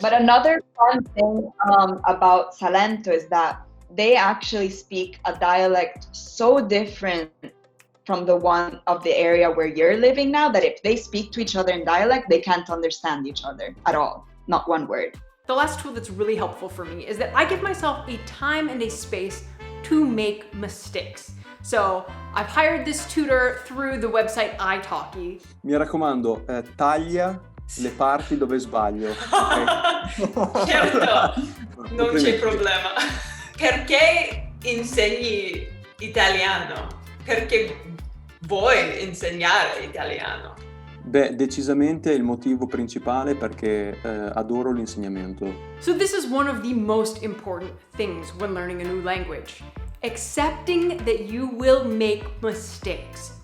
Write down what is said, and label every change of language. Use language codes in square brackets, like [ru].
[en] But another fun thing about Salento is that they actually speak a dialect so different from the one of the area where you're living now, that if they speak to each other in dialect, they can't understand each other at all, not one word. The last tool that's really helpful for me is that I give myself a time and a space to make mistakes. So I've hired this tutor through the website italki. [it] Mi raccomando, taglia le parti dove sbaglio. [en] Okay? [it] Certo, non c'è problema. Perché insegni italiano? Perché vuoi insegnare italiano? Beh, decisamente il motivo principale è perché adoro l'insegnamento. [en] So this is one of the most important things when learning a new language. Accepting that you will make mistakes.